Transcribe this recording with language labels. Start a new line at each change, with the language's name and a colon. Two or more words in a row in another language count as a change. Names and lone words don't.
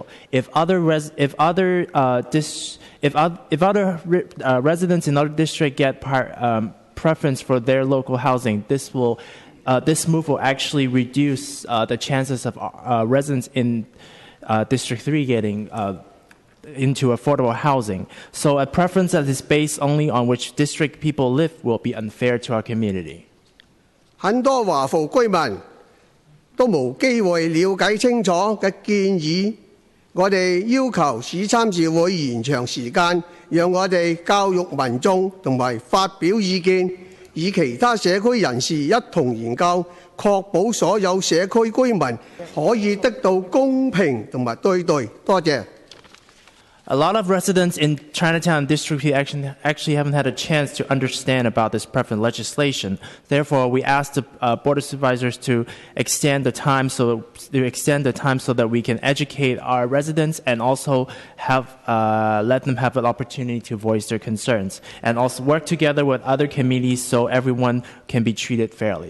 English: If other residents in other districts get preference for their local housing, this move will actually reduce the chances of residents in District 3 getting into affordable housing. So a preference that is based only on which district people live will be unfair to our community.
Cantonese: 很多華埠居民都冇機會了解清楚嘅建議，我哋要求市參事會延長時間，讓我哋教育民眾同埋發表意見，與其他社區人士一同研究，確保所有社區居民可以得到公平同埋對待。多謝。
English: A lot of residents in Chinatown District actually haven't had a chance to understand about this preference legislation. Therefore, we asked the Board of Supervisors to extend the time so that we can educate our residents and also let them have an opportunity to voice their concerns, and also work together with other committees so everyone can be treated fairly.